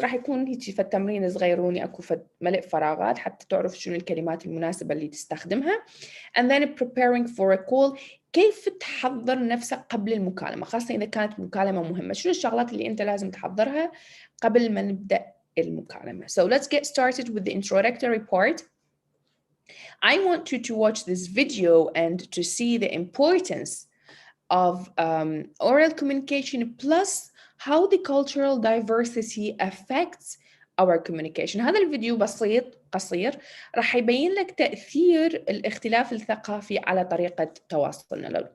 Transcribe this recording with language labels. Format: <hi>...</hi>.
<ar>راح يكون هيك فد تمرين صغيروني، اكو فد ملء فراغات حتى تعرف شنو الكلمات المناسبة اللي تستخدمها.</ar> <en>and then preparing for a call.</en> <ar>كيف تحضر نفسك قبل المكالمة، خاصة إذا كانت مكالمة مهمة، شنو الشغلات اللي أنت لازم تحضرها قبل ما نبدأ المكالمة.</ar> <en>So let's get started with the introductory part. I want you to watch this video and to see the importance of oral communication plus how the cultural diversity affects our communication.</en> <ar>هذا الفيديو بسيط قصير راح يبين لك تأثير الاختلاف الثقافي على طريقة تواصلنا.</ar>